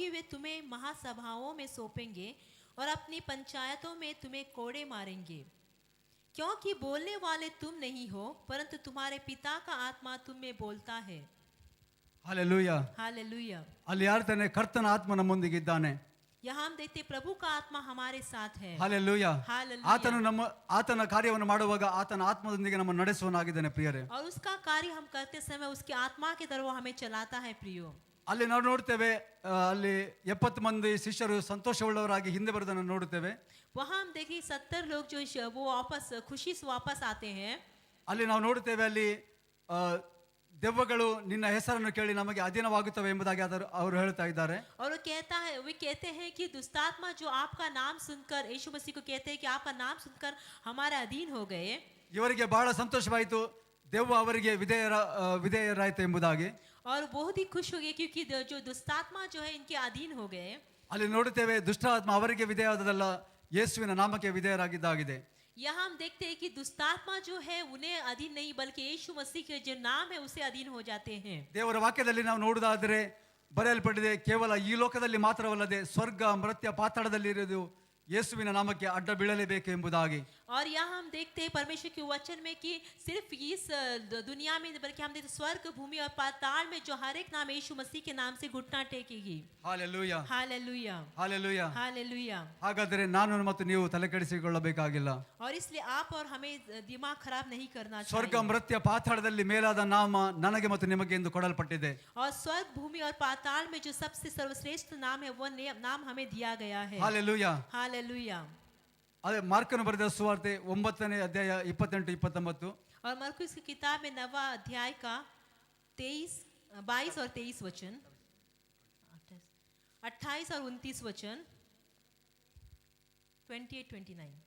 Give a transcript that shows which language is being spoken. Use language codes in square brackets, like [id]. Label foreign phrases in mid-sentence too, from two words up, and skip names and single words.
[hi] वे तुम्हें महासभाओं में सौंपेंगे और अपनी पंचायतों में तुम्हें कोड़े मारेंगे, क्योंकि बोलने वाले तुम नहीं हो परंतु तुम्हारे पिता का आत्मा तुम में बोलता है. [kn] ಹಾಲೆಲೂಯ. [hi] हालेलुया. [kn] ಅಲ್ಲಿ ಯಾರ್ತಾನೆ, ಕರ್ತನ ಆತ್ಮ ನಮ್ಮೊಂದಿಗಿದ್ದಾನೆ. [hi] यहाँ हम देखते प्रभु का आत्मा हमारे साथ है. [kn] ಹಾಲೆಲೂಯ. [hi] हालेलुया. [kn] ಆತನ ಕಾರ್ಯವನ್ನು ಮಾಡುವಾಗ ಆತನ ಆತ್ಮದೊಂದಿಗೆ ನಮ್ಮ ನಡೆಸುವನಾಗಿದ್ದಾನೆ ಪ್ರಿಯರೇ. [hi] और उसका कार्य हम करते समय उसकी आत्मा के तरफ वो हमें चलाता है प्रियो. [kn] ಅಲ್ಲಿ ನಾವು ನೋಡ್ತೇವೆ, ಅಲ್ಲಿ 70 ಮಂದಿ ಶಿಷ್ಯರು ಸಂತೋಷವುಳ್ಳವರಾಗಿ ಹಿಂದೆ ಬರುವುದನ್ನು ನೋಡುತ್ತೇವೆ. [hi] वहाँ हम देखिए 70 लोग जो वो वापस खुशी से वापस आते हैं. [kn] ಅಲ್ಲಿ ನಾವು ನೋಡುತ್ತೇವೆ, ಅಲ್ಲಿ ದೆವ್ವಗಳು ನಿನ್ನ ಹೆಸರನ್ನು ಕೇಳಿ ನಮಗೆ ಅಧೀನವಾಗುತ್ತವೆ ಎಂಬುದಾಗಿ ಅವರು ಹೇಳ್ತಾ ಇದ್ದಾರೆ. [hi] और वो कहते हैं कि दुष्टात्मा जो आपका नाम सुनकर, यीशु मसीह को कहते हैं कि आपका नाम सुनकर हमारे अधीन हो गए. [kn] ಇವರಿಗೆ ಬಹಳ ಸಂತೋಷವಾಯಿತು, ದೆವ್ವ ಅವರಿಗೆ ವಿಧೇಯರಾಯಿತು ಎಂಬುದಾಗಿ. [hi] और बहुत ही खुश हो गए क्योंकि जो दुष्टात्मा जो है इनके अधीन हो गए. [kn] ಅಲ್ಲಿ ನೋಡುತ್ತೇವೆ, ದುಷ್ಟಾತ್ಮ ಅವರಿಗೆ ವಿಧೇಯವಾದದಲ್ಲ, ಯೇಸುವಿನ ನಾಮಕ್ಕೆ ವಿಧೇಯರಾಗಿದ್ದಾಗಿದೆ. [hi] यहाँ हम देखते हैं कि दुष्टात्मा जो है उन्हें अधीन नहीं बल्कि यीशु मसीह के जो नाम है उसे अधीन हो जाते हैं. [kn] ದೇವರ ವಾಕ್ಯದಲ್ಲಿ ನಾವು ನೋಡುವುದಾದರೆ ಬರೆಯಲ್ಪಟ್ಟಿದೆ, ಕೇವಲ ಈ ಲೋಕದಲ್ಲಿ ಮಾತ್ರವಲ್ಲದೆ ಸ್ವರ್ಗ ಮರ್ತ್ಯ ಪಾತಾಳದಲ್ಲಿ ಇರುವುದು ಯೇಸುವಿನ ನಾಮಕ್ಕೆ ಅಡ್ಡ ಬೀಳಲೇಬೇಕು ಎಂಬುದಾಗಿ. [hi] और यहाँ हम देखते हैं परमेश्वर के वचन में कि सिर्फ इस दुनिया में बल्कि हम देखते स्वर्ग भूमि और पाताल में जो हर एक नाम यीशु मसीह के नाम से घुटना टेकेगी. [kn] ಹಾಲೆಲೂಯ. [hi] हालेलुया. [kn] ಹಾಲೆಲೂಯ. [hi] हालेलुया. [kn] ಹಾಗಾದರೆ ನಾನು ಮತ್ತು ನೀವು ತಲೆಕೆಡಿಸಿಕೊಳ್ಳಬೇಕಾಗಿಲ್ಲ. [hi] और इसलिए आप और हमें दिमाग खराब नहीं करना [kn] ಸ್ವರ್ಗ [hi] चाहिए. [kn] ಮರ್ತ್ಯ ಪಾತಾಳದಲ್ಲಿ ಮೇಲಾದ ನಾಮ ನನಗೆ ಮತ್ತು ನಿಮಗೆ ಎಂದು ಕೊಡಲ್ಪಟ್ಟಿದೆ. [hi] और स्वर्ग भूमि और पाताल में जो सबसे सर्वश्रेष्ठ नाम है वो नाम हमें दिया गया है. [kn] ಹಾಲೆಲೂಯ. [hi] हालेलुया. [kn] ಅದೇ ಮಾರ್ಕನು ಬರೆದ ಸುವಾರ್ತೆ 9ನೇ ಅಧ್ಯಾಯ 28-29. [hi] और मरकुस की किताब में 9वां अध्याय का 22 और 23 वचन, 28 और 29 वचन, 28-29.